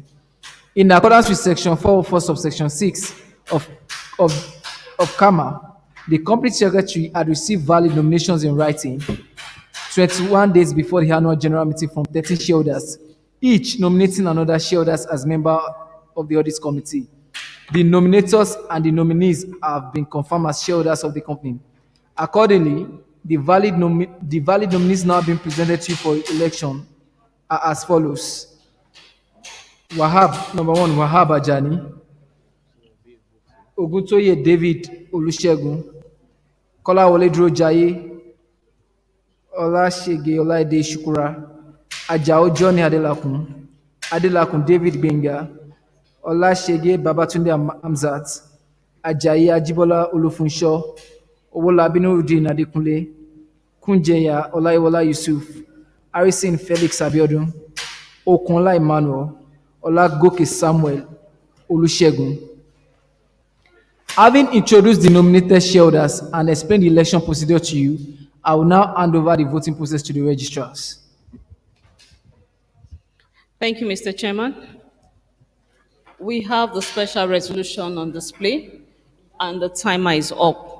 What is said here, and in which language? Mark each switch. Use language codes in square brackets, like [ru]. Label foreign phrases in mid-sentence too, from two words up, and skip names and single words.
[en] In accordance with section 404, subsection 6 of CAMA, the company secretary had received valid nominations in writing 21 days before the annual general meeting from 13 shareholders, each nominating another shareholders as member of the audit committee. The nominators and the nominees have been confirmed as shareholders of the company. Accordingly, the valid nominees now being presented to you for election are as follows. Number 1, Wahab Ajani. Oguntoye David Olusegun. Kolawole Duro Jaye. Olasege Olaide Shukura. Ajao Johnny Adelakun. Adelakun David Benga. Olasege Babatunde Hamzat. Ajayi Ajibola Olufunsho. Owolabi Nurudeen Adekunle. Kunjeya Olaiwola Yusuf. Harrison Felix Abiodun. Okunla Emmanuel. Olagoke Samuel Olusegun. Having introduced the nominated shareholders and explained the election procedure to you, I will now hand over the voting process to the registrars. Thank you, Mr. Chairman. We have the special resolution on display, and the timer is up.